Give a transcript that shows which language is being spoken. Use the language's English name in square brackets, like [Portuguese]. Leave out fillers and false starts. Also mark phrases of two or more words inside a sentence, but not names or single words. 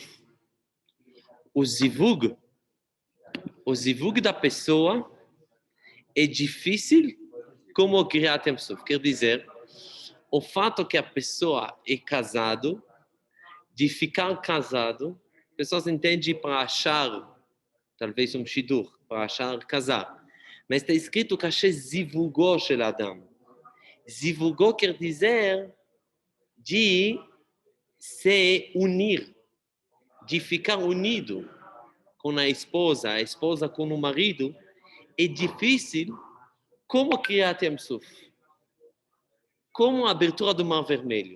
[Portuguese] O zivug da pessoa é difícil como [Hebrew] קריעת ים סוף. [Portuguese] Quer dizer, o fato que a pessoa é casado, de ficar casado, pessoas entendem para achar, talvez um shidur, para achar casar. Mas está escrito [Hebrew] קשה זיווגו של אדם. [Portuguese] Zivugo quer dizer de se unir, de ficar unido com a esposa com o marido, é difícil como [Hebrew] קריעת ים סוף, [Portuguese] como a abertura do Mar Vermelho.